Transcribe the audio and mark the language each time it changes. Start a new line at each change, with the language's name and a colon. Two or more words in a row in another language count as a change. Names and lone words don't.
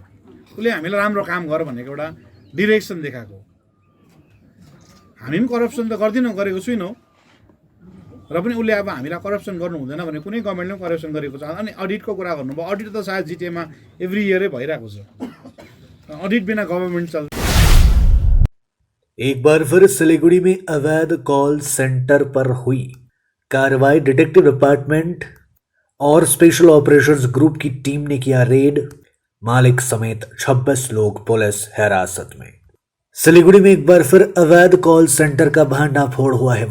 Nepali: उसले हामीलाई राम्रो काम गर भनेको एउटा डिरेक्सन देखाएको। हामी पनि करप्सन त गरेको छुइनौँ र पनि उसले अब हामीलाई करप्सन गर्नु हुँदैन भने कुनै गभर्मेन्टले पनि करप्सन गरेको छ। अनि अडिटको कुरा गर्नुभयो, अडिट त सायद जिटिएमा
English: every year
Nepali: भइरहेको छ। अडिट बिना गभर्मेन्ट चल्छ।
Hindi: एक बार फिर सिलीगुड़ी में अवैध
English: call center
Hindi: पर हुई कार्रवाई।
English: Detective Department
Hindi: और
English: Special Operations Group
Hindi: की टीम ने किया रेड। मालिक समेत 26 लोग पुलिस हिरासत में। सिलीगुड़ी में एक बार फिर अवैध
English: call center
Hindi: का भांडाफोड़ हुआ है।